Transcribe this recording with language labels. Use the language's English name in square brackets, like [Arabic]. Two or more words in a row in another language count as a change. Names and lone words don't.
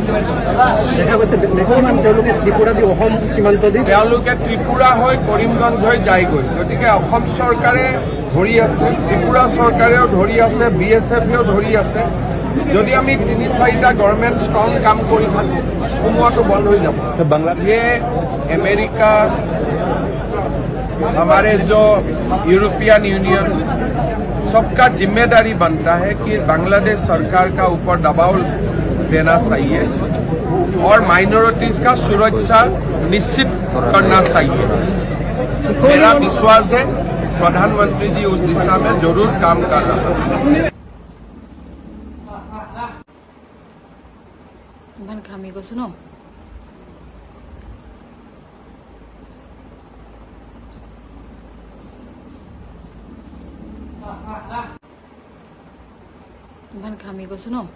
[Assamese] দেখা গৈছে মেক্সিমাম তেওঁলোকে ত্ৰিপুৰা দি অসম সীমান্ত দি তেওঁলোকে ত্ৰিপুৰা হৈ কৰিমগঞ্জ হৈ যায়গৈ। গতিকে অসম চৰকাৰে ধৰি আছে, ত্ৰিপুৰা চৰকাৰেও ধৰি আছে, BSFেও ধৰি আছে। যদি আমি 3-4টা [English] government strong [Assamese] কাম কৰি থাকোঁ সোমোৱাটো বন্ধ হৈ যাব। [Hindi] ये अमेरिका, हमारे जो यूरोपियन यूनियन, सबका जिम्मेदारी बनता है कि बांग्लादेश सरकार का ऊपर दबाव देना चाहिए और माइनॉरिटीज का सुरक्षा निश्चित करना चाहिए। मेरा विश्वास है प्रधानमंत्री जी उस दिशा में जरूर काम कर रहे हैं। [Assamese] ইমান ঘামি গৈছো ন। ইমান ঘামি গৈছো ন।